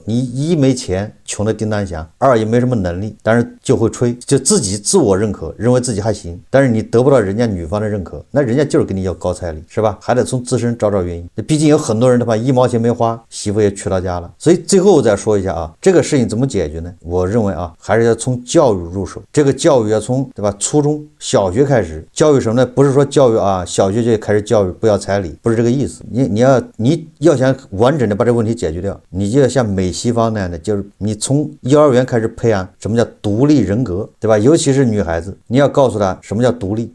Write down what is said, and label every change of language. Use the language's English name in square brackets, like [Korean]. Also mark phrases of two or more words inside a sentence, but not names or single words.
[Chinese] 你一沒錢，窮的叮當響；二也沒什麼能力，但是就會吹，就自己自我認可，認為自己還行，但是你得不到人家女方的認可，那人家就是給你要高彩禮，是吧？還得從自身找原因。畢竟有很多人，对吧？1毛錢沒花，媳婦也娶到家了。所以最後我再說一下啊，这個事情怎麼解決呢？我認為啊，還是要從教育入手。這個教育要從對吧，初中小學開始教育什麼呢？不是說教育啊，小學就開始教育不要彩禮，不是這個意思。你要想完整的把這個問題解決掉，你就要像美西方那樣的，就是你從幼兒園開始培養什麼叫獨立人格，對吧？尤其是女孩子，你要告訴她什麼叫獨立。